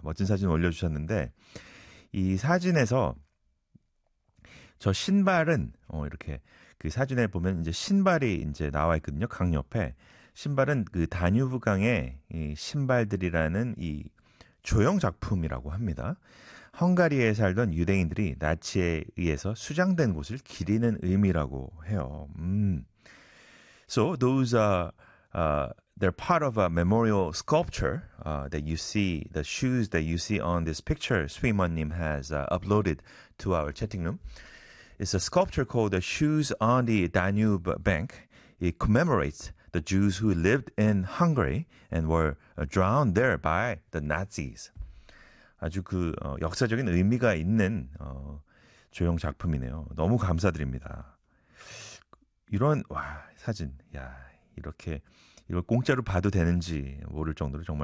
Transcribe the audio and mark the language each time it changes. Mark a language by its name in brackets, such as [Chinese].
[Korean] 멋진 사진 올려주셨는데 이 사진에서 저 신발은 이렇게 그 사진에 보면 이제 신발이 이제 나와 있거든요. 강 옆에. 신발은 그 다뉴브강의 이 신발들이라는 이 조형 작품이라고 합니다. 헝가리에 살던 유대인들이 나치에 의해서 수장된 곳을 기리는 의미라고 해요. [English] So those they're part of a memorial sculpture that you see the shoes that you see on this picture. Swimmer님 has uploaded to our chatting room. It's a sculpture called The Shoes on the Danube Bank. It commemorates the Jews who lived in Hungary and were drowned there by the Nazis. [Korean] 아주 그 역사적인 의미가 있는 조형 작품이네요. 너무 감사드립니다. 이런 와 사진, 야 이렇게 이걸 공짜로 봐도 되는지 모를 정도로 정말